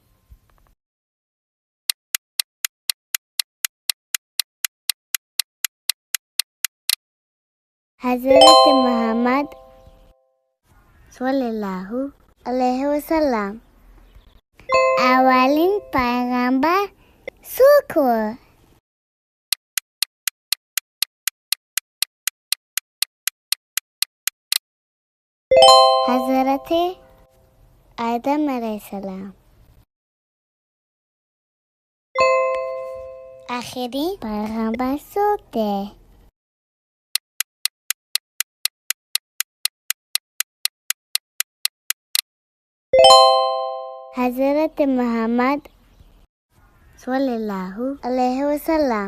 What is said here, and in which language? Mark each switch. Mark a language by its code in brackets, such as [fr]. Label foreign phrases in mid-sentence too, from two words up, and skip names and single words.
[ps] حضرت محمد [ar] صلی الله علیه وسلم [ps] اولین پیغمبر څوک و؟ حضرت آدم [ar] علیه السلام. [ps] آخرین پیغمبر څوک دی؟ حضرت محمد [ar] صلی الله علیه وسلم.